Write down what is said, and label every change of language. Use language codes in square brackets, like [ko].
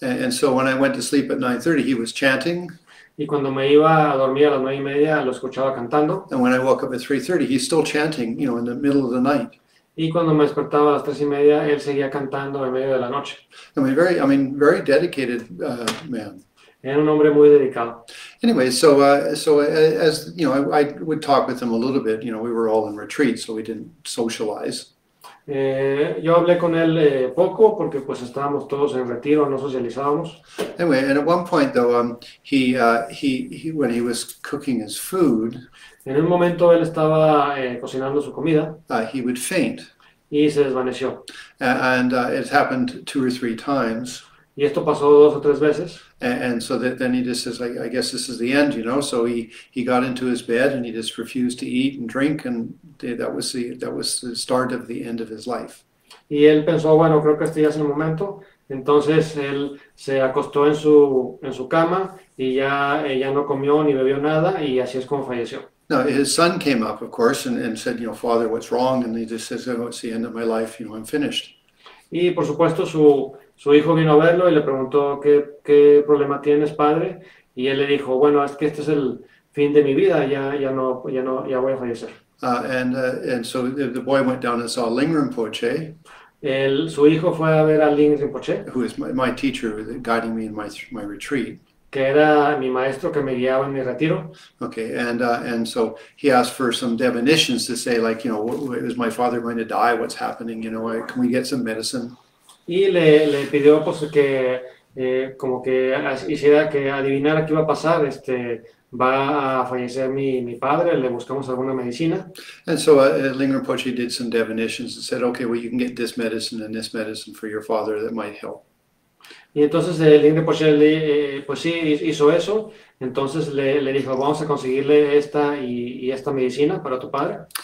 [en] And so when I went to sleep at 9:30, he was chanting. [es] Y cuando me iba a dormir a las 9:30 lo escuchaba cantando. [en] And when I woke up at 3:30, he's still chanting, in the middle of the night. [es] Y cuando me despertaba a las 3:30, él seguía cantando en medio de la noche. [en] Very dedicated man. [es] Era un hombre muy dedicado. [en] Anyway, so as I would talk with him a little bit. We were all in retreat, so we didn't socialize. [es] Yo hablé con él poco porque pues estábamos todos en retiro, no socializábamos. [en] Anyway, and at one point though, he when he was cooking his food, [es] en un momento él estaba cocinando su comida. [en] He would faint. [es] Y se desvaneció. [en] And it happened 2 or 3 times. [es] Y esto pasó 2 o 3 veces. [en] And so then he just says, I guess this is the end, So he got into his bed and he just refused to eat and drink, and that was the start of the end of his life. [es] Y él pensó, bueno, creo que este ya es el momento. Entonces él se acostó en su cama y ya no comió ni bebió nada, y así es como falleció. [en] Now his son came up, of course, and said, Father, what's wrong? And he just says, oh, it's the end of my life. I'm finished. [es] Y por supuesto su hijo vino a verlo y le preguntó qué problema tienes, padre, y él le dijo, bueno, es que este es el fin de mi vida, ya voy a fallecer. [en] And so the boy went down and saw Ling Rinpoche. [es] Su hijo fue a ver a Ling Rinpoche, [en] who is my teacher, guiding me in my retreat. [es] Que era mi maestro que me guiaba en mi retiro. [en] Okay, and so he asked for some definitions to say, like, is my father going to die? What's happening? Can we get some medicine? [es] Y le pidió pues que como que hiciera que adivinara qué iba a pasar. Va a fallecer mi padre, le buscamos alguna medicina. [en] And so Ling Rinpoche did some definitions and said, okay, well, you can get this medicine and this medicine for your father that might help. [es] Y entonces Ling Rinpoche pues sí hizo eso. Entonces le dijo, vamos a conseguirle esta y esta medicina para tu padre.